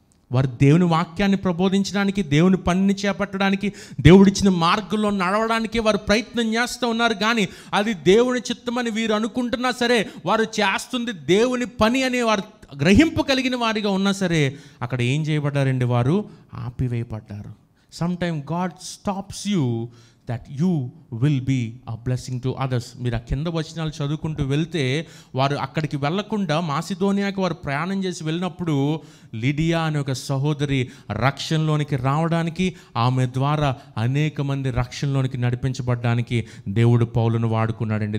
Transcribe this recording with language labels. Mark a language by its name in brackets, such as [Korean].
[Telugu] వారు దేవుని వాక్యాన్ని ప్రబోధించడానికి, దేవుని పనిని చేపట్టడానికి, దేవుడిచ్చిన మార్గంలో నడవడానికి వారు ప్రయత్నం చేస్తూ ఉన్నారు. కానీ అది దేవుని చిత్తమని వీరు అనుకుంటున్నా సరే, వారు చేస్తుంది దేవుని పని అని వారు గ్రహింపు కలిగిన వారిగా ఉన్నా సరే, అక్కడ ఏం చేయబడ్డారండి? వారు ఆపివేయబడ్డారు. [English] Sometime God stops you that you will be a blessing to others. [Telugu] మీరు ఆ కింద వచనాలు చదువుకుంటూ వెళ్తే వారు అక్కడికి వెళ్లకుండా మాసిదోనియాకి వారు ప్రయాణం చేసి వెళ్ళినప్పుడు లిడియా అనే ఒక సహోదరి రక్షణలోనికి రావడానికి, ఆమె ద్వారా అనేక మంది రక్షణలోనికి నడిపించబడడానికి దేవుడు పౌలును వాడుకున్నాడండి.